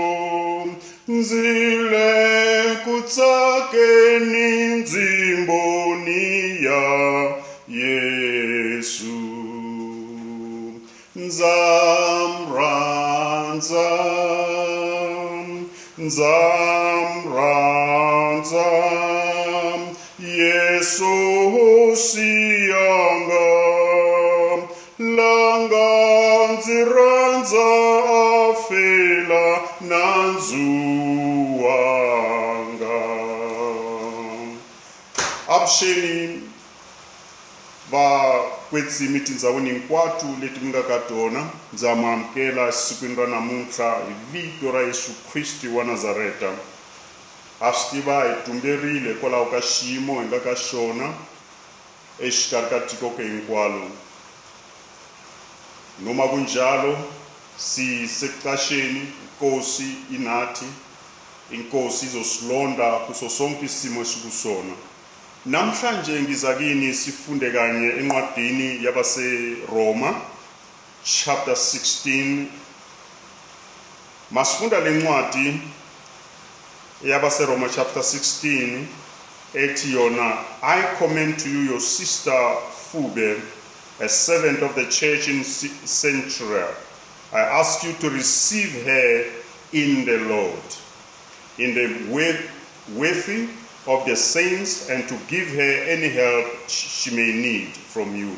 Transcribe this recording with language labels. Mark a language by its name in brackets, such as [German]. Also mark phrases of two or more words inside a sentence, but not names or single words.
[Tsonga] nzile kutsakeni nzimboni ya Yesu nzamranza Yesu siyanga langanziranza afela nanzuwanga avuxeni va kwetsimi tindzawini hinkwato leti mi nga ka tona ndza mi amukela sikwini ra namuntlha hi vito ra Yesu Kristu wa Nazareta ha swi tiva hi tumberile kwalaho ka xiyimo hi nga ka xona exikarhi ka tiko ke hinkwalo [Zulu] noma kunjalo sisekuqasheni inkosi inathi inkosi izosilonda kuso sonke isimo esikusona namhlanje ngiza kini sifunde kanye encwadini yabaseRoma chapter 16 masifunda lencwadi yabaseRoma chapter 16 ethi yona [English] I commend to you your sister Phoebe, a servant of the church in Cenchrea. I ask you to receive her in the Lord, in the worthy of the saints, and to give her any help she may need from you.